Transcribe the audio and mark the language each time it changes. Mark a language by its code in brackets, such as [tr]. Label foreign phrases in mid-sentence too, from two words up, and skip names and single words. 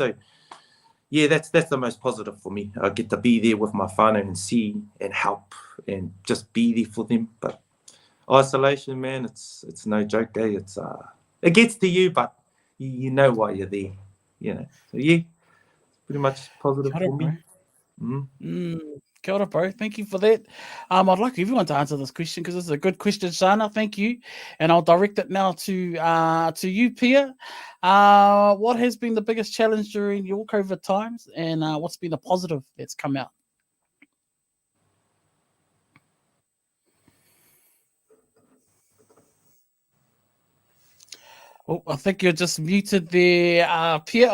[en] So, yeah, that's the most positive for me. I get to be there with my whānau and see and help and just be there for them. But isolation, man, it's no joke, eh? It gets to you, but you know why you're there. So, yeah, pretty much positive for me. [mi] Kia ora, [en] bro. Thank you for that. I'd like everyone to answer this question because this is a good question, Shana. Thank you. And I'll direct it now to you, Pia. What has been the biggest challenge during your COVID times and what's been the positive that's come out? Oh, I think you're just muted there, Pia.